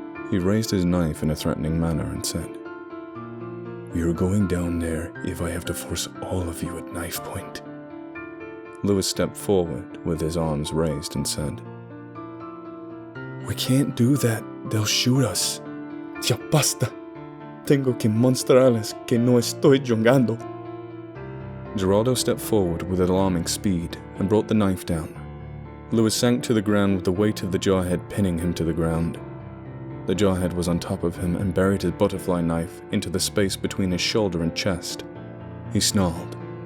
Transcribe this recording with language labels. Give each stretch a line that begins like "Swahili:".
English: He raised his knife in a threatening manner and said, We are going down there if I have to force all of you at knife point. Lewis stepped forward with his arms raised and said, We can't do that. They'll shoot us.
Spanish: Ya basta. Tengo que mostrarles que no estoy jugando.
English: Geraldo stepped forward with alarming speed and brought the knife down. Lewis sank to the ground with the weight of the Jawhead pinning him to the ground. The Jawhead was on top of him and buried his butterfly knife into the space between his shoulder and chest. He snarled.